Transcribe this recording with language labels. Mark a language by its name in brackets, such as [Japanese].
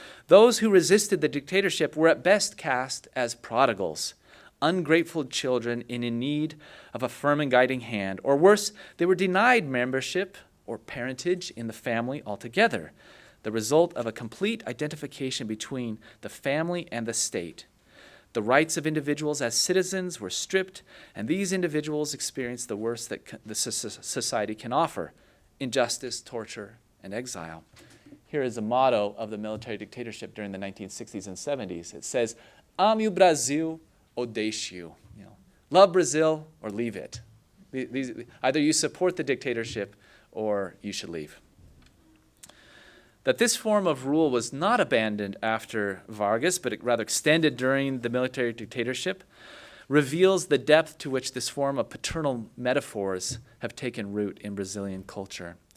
[English] Those who resisted the dictatorship were at best cast as prodigals, ungrateful children in need of a firm and guiding hand, or worse, they were denied membership or parentage in the family altogether, the result of a complete identification between the family and the state. The rights of individuals as citizens were stripped, and these individuals experienced the worst that the society can offer: injustice, torture, and exile. Here is a motto of the military dictatorship during the 1960s and 70s. It says, [Portuguese] "Ame o Brasil ou deixe-o." [English] Love Brazil or leave it. Either you support the dictatorship or you should leave. That this form of rule was not abandoned after Vargas, but it rather extended during the military dictatorship, reveals the depth to which this form of paternal metaphors have taken root in Brazilian culture.